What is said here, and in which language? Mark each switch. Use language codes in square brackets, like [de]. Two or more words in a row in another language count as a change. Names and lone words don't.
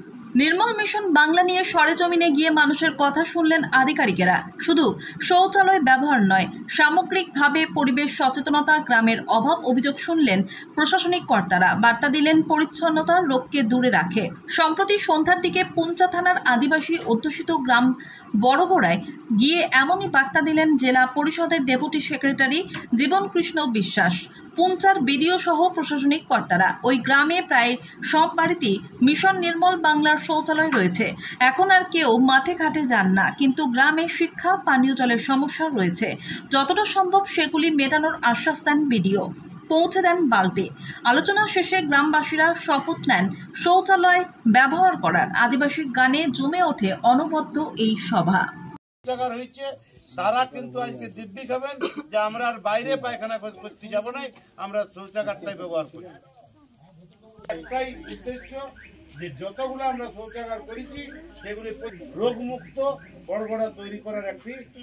[bn] নির্মল মিশন বাংলা নিয়ে সরেজমিনে গিয়ে মানুষের কথা শুনলেন আধিকারিকেরা। শুধু শৌচালয় ব্যবহার নয়, সামগ্রিকভাবে পরিবেশ সচেতনতা গ্রামের অভাব অভিযোগ শুনলেন প্রশাসনিক কর্তারা। বার্তা দিলেন পরিচ্ছন্নতা রোগকে দূরে রাখে। সম্প্রতি সন্ধ্যার দিকে পুঞ্চা থানার আদিবাসী অধ্যুষিত গ্রাম বড়গোড়ায় গিয়ে এমনই বার্তা দিলেন জেলা পরিষদের [en] deputy secretary [bn] जीवन कृष्ण विश्वास। পুঞ্চার বিডিও সহ প্রশাসনিক কর্তারা ওই গ্রামে প্রায় সব বাড়িতেই মিশন নির্মল বাংলার শৌচালয় রয়েছে। এখন আর কেউ মাঠে ঘাটে যান না, কিন্তু গ্রামে শিক্ষা পানীয় জলের সমস্যা রয়েছে। যতটা সম্ভব সেগুলি মেটানোর আশ্বাস দেন বিডিও। পৌঁছে দেন বালতি। আলোচনা শেষে গ্রামবাসীরা শপথ নেন শৌচালয় ব্যবহার করার। আদিবাসী গানে জমে ওঠে অনবদ্য এই সভা। তারা কিন্তু আজকে দিব্যি খাবেন যে আমরা আর বাইরে পায়খানা করতে যাব না, আমরা শৌচাগারটাই ব্যবহার করি। একটাই উদ্দেশ্য যে যতগুলো আমরা শৌচাগার করেছি সেগুলি রোগমুক্ত বড়গড়া তৈরি করার একটি।